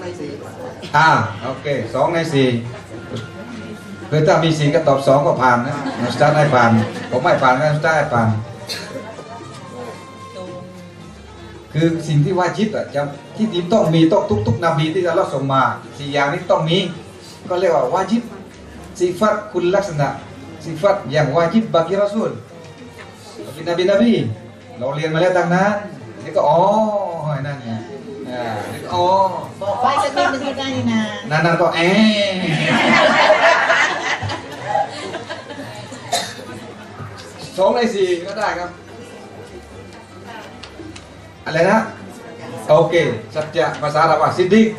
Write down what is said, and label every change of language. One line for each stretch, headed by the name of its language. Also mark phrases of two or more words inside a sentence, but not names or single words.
Thai: โอเค2 ใน 4คือถ้ามี 4ก็ตอบ 2ก็ผ่านนะสตาร์ทให้ผ่านผมไม่ผ่านก็สตาร์ทให้ผ่านคือสิ่งที่วาญิบอ่ะจะที่ต้องมีต้องทุกนบีที่อัลเลาะห์ส่งมา4อย่างนี้ต้องมีก็เรียกว่าวาญิบsifat คุณลักษณะ sifat อย่างวาญิบ
Malay: bagi Rasul bagi nabi-nabi
Thai: เราเรียนมาแล้วตั้งนานนี่ก็นั่นไงนี่ก็ บอกไว้สักนิดนึงก็ได้นี่นะ นั่นก็2 ใน 4ก็ได้ครับอะไรนะโอเคสัจจะภาษาอาหรับซิดดิก